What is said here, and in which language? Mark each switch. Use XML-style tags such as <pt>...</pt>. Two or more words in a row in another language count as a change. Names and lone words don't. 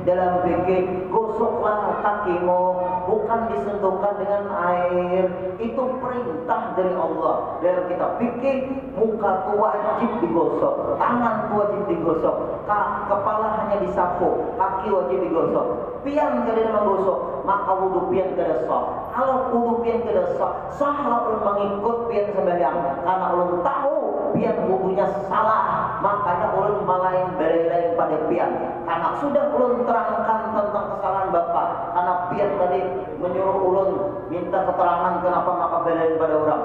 <id>Dalam fikih gosoklah kakimu, bukan disentuhkan dengan air. Itu perintah dari Allah. Dalam kitab fikih, muka itu wajib digosok, tangan itu wajib digosok, kepala hanya disapu, kaki wajib digosok.</id> <bjn>Pian kada menggosok, maka wudu pian kada sah. Kalau wudu pian kada sah, sahlah ulun mengikut pian sembahyang. Karena ulun tahu pian wudunya salah, makanya ulun malain belai-lain pada pian. Karena sudah ulun terangkan tentang kesalahan bapak, karena pian tadi menyuruh ulun minta keterangan kenapa maka belai pada orang.</bjn>